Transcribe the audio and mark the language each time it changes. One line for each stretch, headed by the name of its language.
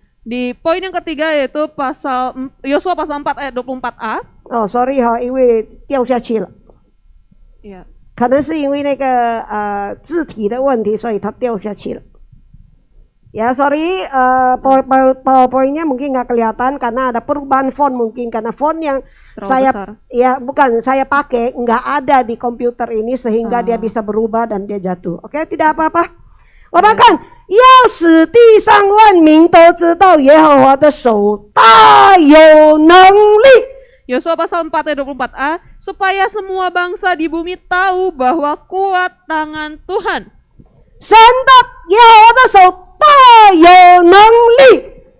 Indonesian: Di poin yang ketiga yaitu Yosua pasal 4 ayat 24a.
Chinese: 哦，sorry 哈，因为掉下去了，
Indonesian: Ya.
Chinese: 可能是因为那个字体的问题，所以它掉下去了。
Indonesian: Ya sorry, powerpointnya mungkin nggak kelihatan karena ada perubahan font mungkin karena font yang Terlalu saya besar. ya bukan saya pakai nggak ada di komputer ini sehingga dia bisa berubah dan dia jatuh. Oke, tidak apa-apa.
Chinese: 我们看，要使地上万民都知道耶和华的手大有能力。
Indonesian: Yosua pasal 4 ayat 24a, supaya semua bangsa di bumi tahu bahwa kuat tangan Tuhan.
Chinese: 神的耶和华的手大有能力，